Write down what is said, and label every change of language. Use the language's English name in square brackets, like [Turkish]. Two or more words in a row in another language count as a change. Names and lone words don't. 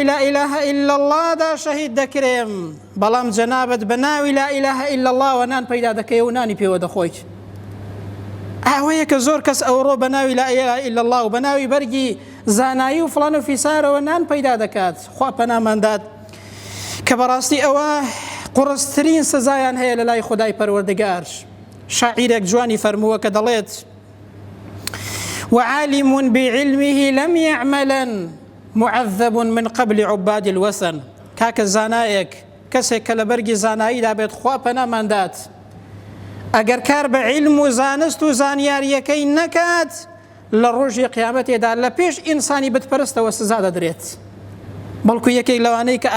[Arabic] لا ئیلاهە ئیلا اللهدا [Central Kurdish] شەهید دەکرێم بەڵام جەنابەت بە ناوی [Arabic] لا ئیلاهە ئیلا اللهوە [Central Kurdish] نان پەیدا دەکەی و نانی پێوە دەخۆیت ئەوەیە کە زۆر کەس ئەوڕۆ بە ناوی [Arabic] لا ئیلاهە ئیلا الله [Central Kurdish] و بە ناوی بەرگی زانایی و فڵان و فیسارەوە نان پەیدا دەکات خوا پەنامانداد کە بەڕاستی ئەوە قوڕسترین سزایان هەیە لە لای خودای پەروەردگار شاعیرێک جوانی فەرمووە کە دەڵێت [Arabic] وعالم بعلمه لم يعملا معذب من قبل عباد الوثن [Central Kurdish] کاکە زانایەک کەسێک کە لە بەرگی زاناییدا بێت خوا پەناماندات ئەگەر کار بە علم و زانست و زانیاریەکەی نەکات لە ڕۆژی قیامەتێدا لە پێش ئینسانی بتپەرستەوە سزا دەدرێت بەڵکو یەکێک لەوانەی کە